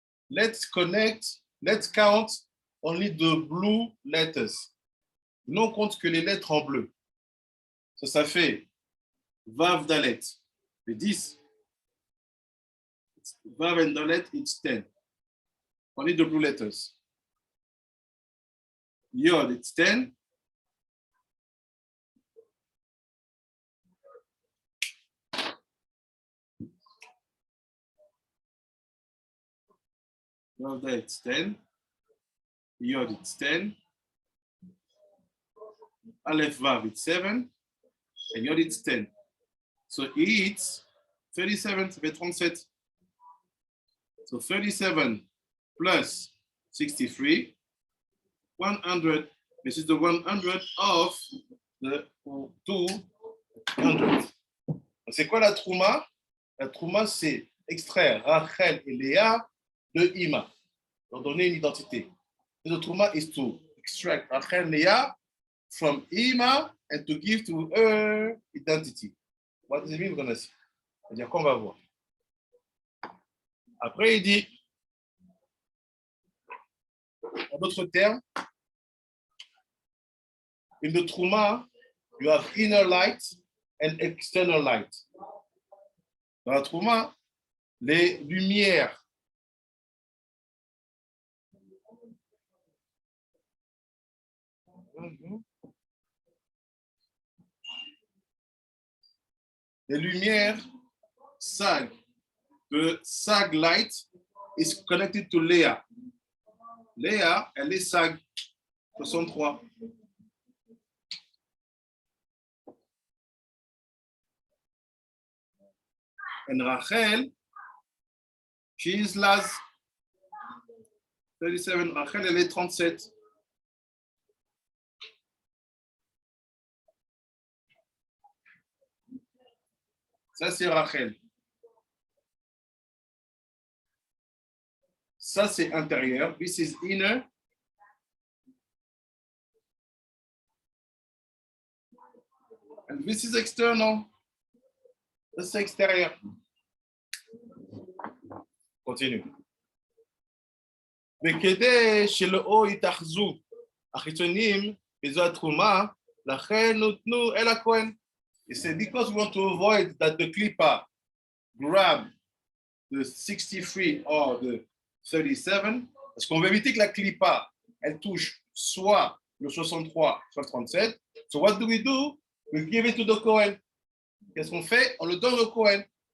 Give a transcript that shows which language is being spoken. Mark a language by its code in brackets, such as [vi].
[en] Let's count only the blue letters. [fr] Non, on compte que les lettres en bleu. Ça fait Vav Dalet, c'est 10. [en] Vav and Dalet, it's 10. Only the blue letters. Yod, it's 10. Vav Dalet, it's 10. Yod, it's 10. Aleph Vav, it's 7. And Yod, it's 10. So it's 37, [fr] ça fait 37. [en] So 37 plus 63, 100. This is the 100 of the 200. [fr] C'est quoi la Trouma? La Trouma, c'est extraire Rachel et Léa de Ima, leur donner une identité. [en] The Trouma is to extract Rachel and Léa from Ima and to give to her identity. What does it mean? We're going to see. [fr] C'est-à-dire qu'on va voir. Après, il dit, en d'autres termes, [en] in the Trouma, you have inner light and external light. [fr] Dans la Trouma, les lumières sag. [en] The sag light is connected to Léa. [fr] Léa, elle est sag 63. [en] And Rachel, she is Laz 37. [fr] Rachel, elle est 37. Ça, c'est Rachel. Ça, c'est intérieur. [en] This is inner. And this is external. [fr] Ça, c'est extérieur. [en] Continue. [he] וכדי שלא יתאחזו החיצונים בזו התרומה, לכן נותנו אל הכהן. [en] It's because we want to avoid that the clipper grab the 63 or the 37, [fr] parce qu'on veut éviter que la clipper, elle touche soit le 63, soit le 37. [en] So what do? We give it to the Kohen. [fr] Qu'est-ce qu'on fait? On le donne au Kohen.